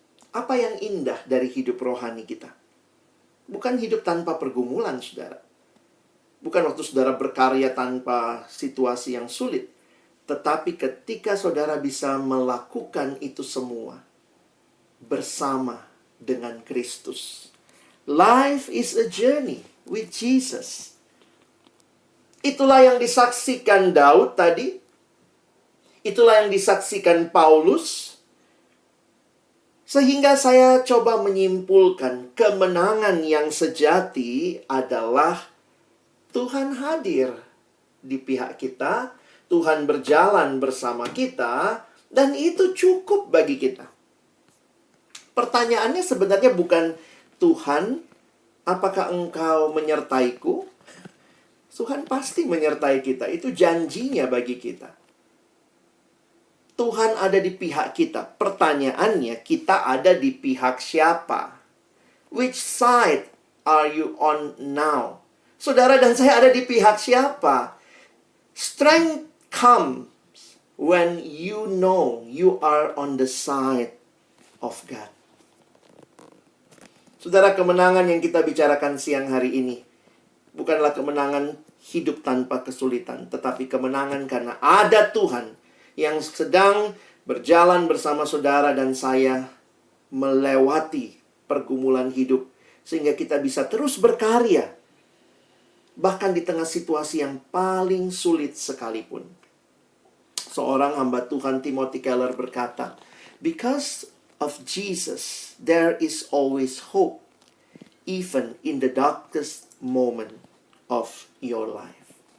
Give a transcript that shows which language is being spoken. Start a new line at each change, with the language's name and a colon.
Indonesian: Apa yang indah dari hidup rohani kita? Bukan hidup tanpa pergumulan, saudara. Bukan waktu saudara berkarya tanpa situasi yang sulit. Tetapi ketika saudara bisa melakukan itu semua bersama dengan Kristus.
English: Life is a journey with Jesus.
Indonesian: Itulah yang disaksikan Daud tadi. Itulah yang disaksikan Paulus. Sehingga saya coba menyimpulkan kemenangan yang sejati adalah Tuhan hadir di pihak kita, Tuhan berjalan bersama kita, dan itu cukup bagi kita. Pertanyaannya sebenarnya bukan, Tuhan, apakah engkau menyertaiku? Tuhan pasti menyertai kita, itu janjinya bagi kita. Tuhan ada di pihak kita. Pertanyaannya, kita ada di pihak siapa?
English: Which side are you on now?
Indonesian: Saudara dan saya ada di pihak siapa?
English: Strength comes when you know you are on the side of God.
Indonesian: Saudara, kemenangan yang kita bicarakan siang hari ini bukanlah kemenangan hidup tanpa kesulitan, tetapi kemenangan karena ada Tuhan yang sedang berjalan bersama saudara dan saya melewati pergumulan hidup, sehingga kita bisa terus berkarya bahkan di tengah situasi yang paling sulit sekalipun. Seorang hamba Tuhan, Timothy Keller, berkata,
English: because of Jesus, there is always hope, even in the darkest moment of your life.